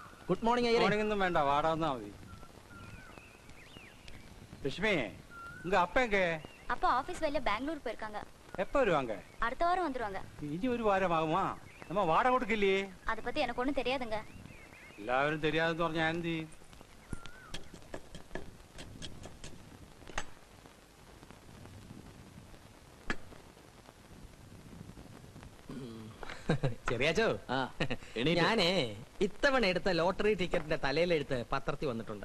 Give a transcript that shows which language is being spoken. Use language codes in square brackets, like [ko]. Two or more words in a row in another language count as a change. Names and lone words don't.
[en] good morning അയ്യരെ [ml] മോർണിംഗ് വേണ്ട വാട വന്നാ മതി. [ta] லட்சுமி உங்க அப்பா எங்க? அப்பா ஆபீஸ் வேலையில பெங்களூர் போயிருக்காங்க. எப்ப வருவாங்க? அடுத்த வாரம் வந்துருவாங்க. இனி ஒரு வாரம் ஆகுமா? நம்ம வாடகை கொடுக்கலையே. அத பத்தி எனக்கு ஒண்ணும் தெரியாதுங்க. [ml] എല്ലാവരും தெரியாதுன்னு പറഞ്ഞാ എന്ത് ചെയ്യും? ചെറിയാച്ചോ, ആ എണീറ്റ്. ഞാനേ ഇത്തവണ എടുത്ത ലോട്ടറി ടിക്കറ്റിന്റെ തലയിലെടുത്ത് പത്രത്തിൽ വന്നിട്ടുണ്ട്.